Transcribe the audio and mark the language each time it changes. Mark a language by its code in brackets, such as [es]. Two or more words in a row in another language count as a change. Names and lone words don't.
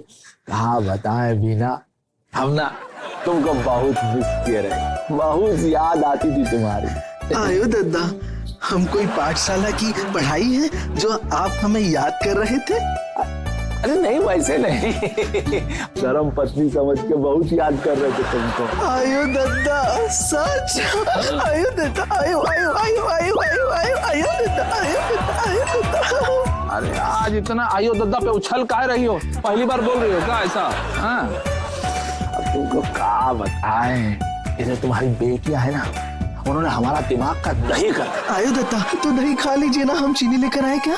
[hi] हाँ बताएं बीना, हम ना तुमको बहुत मिस किए रहे, बहुत याद आती थी तुम्हारी। आयो दादा, हम कोई पाठशाला की पढ़ाई है जो आप हमें याद कर रहे थे? अरे नहीं, वैसे नहीं, धर्म पत्नी समझ के बहुत याद कर रहे थे तुमको। आयो दादा, सच? आयो दादा, आयो आयो आयो आयो आयो आयो आयो दादा, आयो दादा, आयो दादा। अरे आज इतना आयो दादा पे उछल काहे रही हो? पहली बार बोल रही हो क्या ऐसा? हाँ, अब तुमको क्या बताएं, ये तुम्हारी बेटियां है ना, उन्होंने हमारा दिमाग का दही कर। आयो दादा, तो दही खा लीजिए ना, हम चीनी लेकर आए क्या?